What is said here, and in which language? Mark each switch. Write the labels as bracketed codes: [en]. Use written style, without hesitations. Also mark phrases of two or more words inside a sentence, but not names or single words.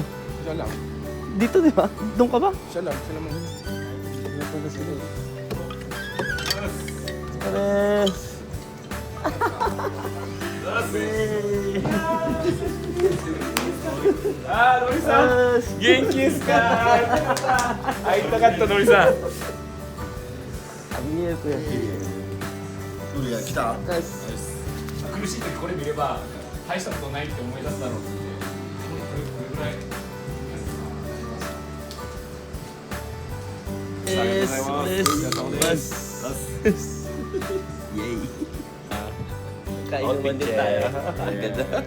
[tl] Siya lang. Dito, di ba? Doon ka ba? Siya lang. Siya lang. Wala pala sila. Tres. [ja] Nori-san! 元気ですか？会いたかった、ノリさん. [tl] Sabi niya, kuya. [ja] ウリが来た。苦しい時これ見れば大したことないって思い出すだろうってこれぐらい Yay! [tl] Kainuman din tayo. Ang ganda.